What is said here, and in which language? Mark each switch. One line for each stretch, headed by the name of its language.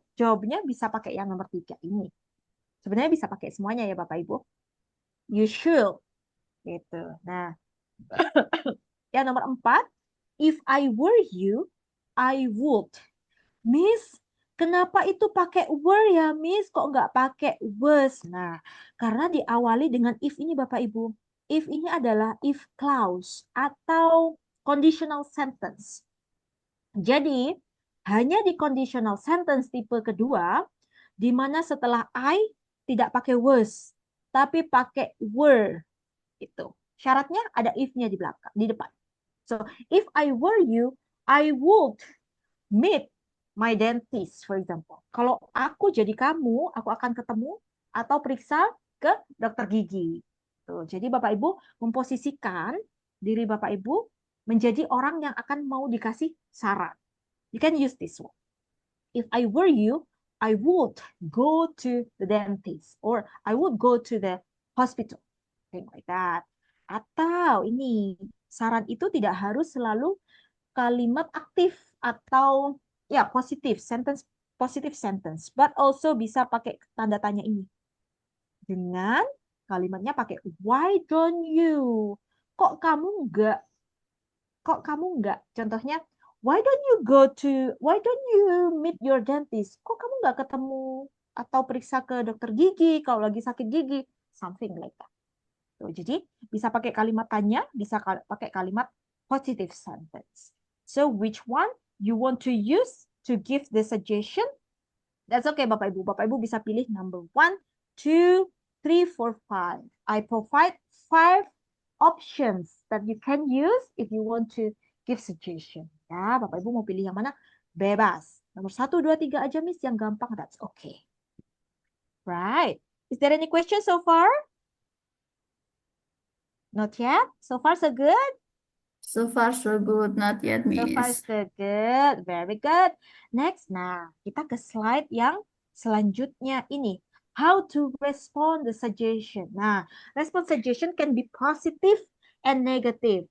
Indonesian: Jawabnya bisa pakai yang nomor 3 ini. Sebenarnya bisa pakai semuanya ya Bapak Ibu.
English: You should. Gitu.
Indonesian: Nah, yang nomor 4,
English: if I were you, I would.
Indonesian: Miss, kenapa itu pakai were ya, Miss? Kok nggak pakai was? Nah, karena diawali dengan if ini, Bapak Ibu. If ini adalah if clause atau conditional sentence. Jadi, hanya di conditional sentence tipe kedua, di mana setelah I tidak pakai was, tapi pakai were. Itu. Syaratnya ada if-nya di belakang, di depan.
English: So, if I were you, I would meet my dentist, for example.
Indonesian: Kalau aku jadi kamu, aku akan ketemu atau periksa ke dokter gigi. Tuh, jadi Bapak Ibu memposisikan diri Bapak Ibu menjadi orang yang akan mau dikasih saran.
English: You can use this one. If I were you, I would go to the dentist or I would go to the hospital. Thing like that.
Indonesian: Atau ini, saran itu tidak harus selalu kalimat aktif atau ya positive sentence, but also bisa pakai tanda tanya ini. Dengan kalimatnya pakai
English: why don't you?
Indonesian: Kok kamu enggak? Kok kamu enggak?
English: Contohnya, why don't you meet your dentist?
Indonesian: Kok kamu enggak ketemu atau periksa ke dokter gigi kalau lagi sakit gigi?
English: Something like that.
Indonesian: Tuh, jadi bisa pakai kalimat tanya, bisa pakai kalimat positive sentence.
English: So which one you want to use to give the suggestion? That's okay, Bapak Ibu.
Indonesian: Bapak Ibu bisa pilih number 1, 2, 3, 4, 5.
English: I provide 5 options that you can use if you want to give suggestion.
Indonesian: Ya, Bapak Ibu mau pilih yang mana? Bebas. Nomor 1, 2, 3 aja, Miss. Yang gampang,
English: that's okay. Right. Is there any question so far? Not yet? So far, so good? So far, so good. Not yet, So far, Miss. so good. Very good.
Indonesian: Next, nah, kita ke slide yang selanjutnya ini.
English: How to respond the suggestion. Nah, respon suggestion can be positive and negative.